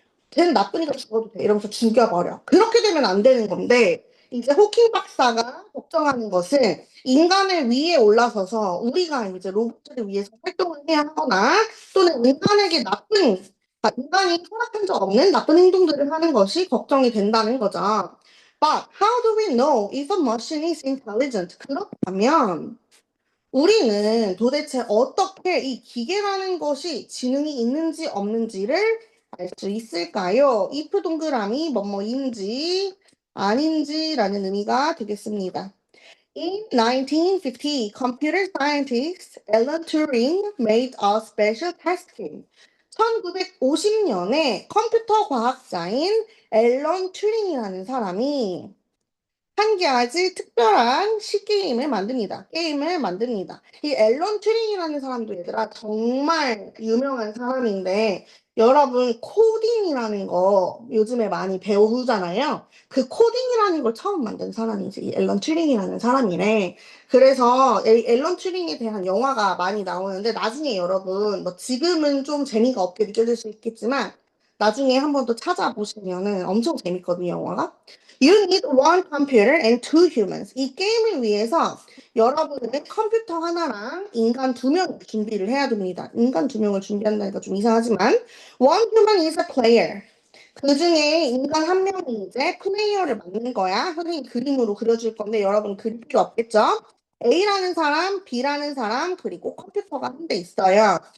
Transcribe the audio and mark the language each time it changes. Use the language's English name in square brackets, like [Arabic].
[Korean] 쟤는 나쁘니까 죽어도 돼. 이러면서 죽여버려. 그렇게 되면 안 되는 건데, 이제 호킹 박사가 걱정하는 것은 인간을 위에 올라서서 우리가 이제 로봇들을 위해서 활동을 해야 하거나 또는 인간에게 인간이 허락한 적 없는 나쁜 행동들을 하는 것이 걱정이 된다는 거죠. [English] But how do we know if a machine is intelligent? [Korean] 그렇다면 우리는 도대체 어떻게 이 기계라는 것이 지능이 있는지 없는지를 알 수 있을까요? if 동그라미 뭐뭐인지 아닌지라는 의미가 되겠습니다. [English] In 1950, computer scientist Alan Turing made a special test game. [Korean] 1950년에 컴퓨터 과학자인 앨런 튜링이라는 사람이 한 가지 특별한 게임을 만듭니다. 게임을 만듭니다. 이 앨런 튜링이라는 사람도 얘들아 정말 유명한 사람인데 여러분 코딩이라는 거 요즘에 많이 배우잖아요. 그 코딩이라는 걸 처음 만든 사람이 이제 이 앨런 튜링이라는 사람이래. 그래서 이 앨런 튜링에 대한 영화가 많이 나오는데 나중에 여러분 뭐 지금은 좀 재미가 없게 느껴질 수 있겠지만 나중에 한 번 더 찾아보시면은 엄청 재밌거든요, 영화가. [English] You need one computer and two humans. [Korean] 이 게임을 위해서 여러분은 컴퓨터 하나랑 인간 2명 준비를 해야 됩니다. 인간 2명을 준비한다니까 좀 이상하지만 [English] one human is a player. [Korean] 그 중에 인간 1명이 이제 플레이어를 만든 거야. 선생님 그림으로 그려줄 건데 여러분 그릴 필요 없겠죠? A라는 사람, B라는 사람, 그리고 컴퓨터가 한 대 있어요.